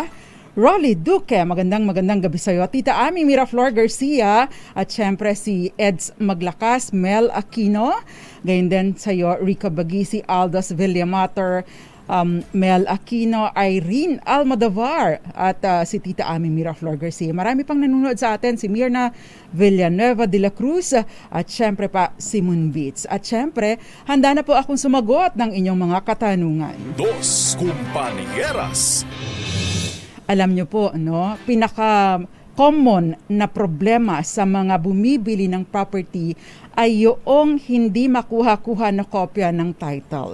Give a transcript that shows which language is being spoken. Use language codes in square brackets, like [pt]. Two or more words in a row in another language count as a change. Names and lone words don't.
[tl] Rolly Duque, magandang gabi sa iyo. Tita Ami Miraflor Garcia at syempre si Eds Maglakas, Mel Aquino. Gayon din sa iyo, Rica Bagisi, Aldos Villamater, Mel Aquino, Irene Almodovar at si Tita Ami Miraflor Garcia. Marami pang nanonood sa atin, si Mirna Villanueva de la Cruz at syempre pa si Moonbeats. At syempre, handa na po akong sumagot ng inyong mga katanungan. Dos Compañeras. Alam nyo po, no, pinaka-common na problema sa mga bumibili ng property ay yung hindi makuha-kuha na kopya ng title.